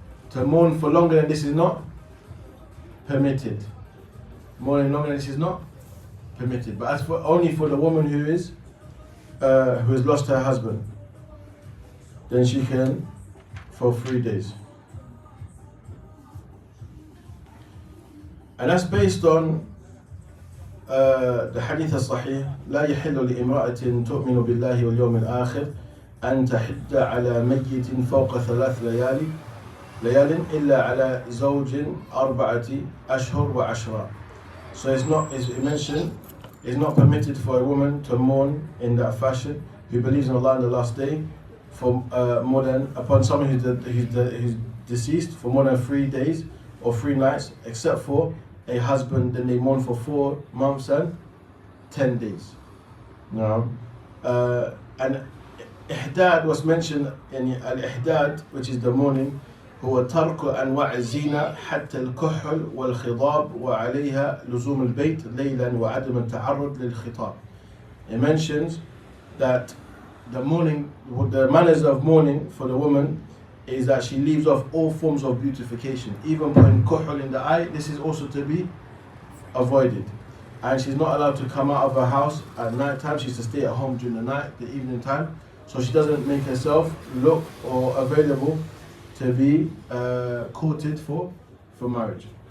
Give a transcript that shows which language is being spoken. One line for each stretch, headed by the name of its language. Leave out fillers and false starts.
English: To mourn for longer than this is not permitted. Mourning longer than this is not permitted. But as for only for the woman who has lost her husband, then she can for 3 days. And that's based on the hadith al-sahih,
Arabic: لا يحل لامرأة تؤمن بالله واليوم الآخر أن تحد على ميت فوق 3 ليال إلا على زوج 4 أشهر وعشرة.
English: So it's not permitted for a woman to mourn in that fashion who believes in Allah on the last day for more than, upon someone who's deceased for more than 3 days or 3 nights, except for a husband. Then they mourn for 4 months and 10 days. No. And ihdad was mentioned in al-ihdad, which is the mourning.
Arabic: هو ترك أنواع الزينة حتى الكحل والخضاب وعليها لزوم البيت ليلا وعدم التعرض للخطاب.
English: It mentions that the manners of mourning for the woman is that she leaves off all forms of beautification. Even putting kuhl in the eye, this is also to be avoided. And she's not allowed to come out of her house at night time. She's to stay at home during the night, the evening time, so she doesn't make herself look or available to be courted for marriage.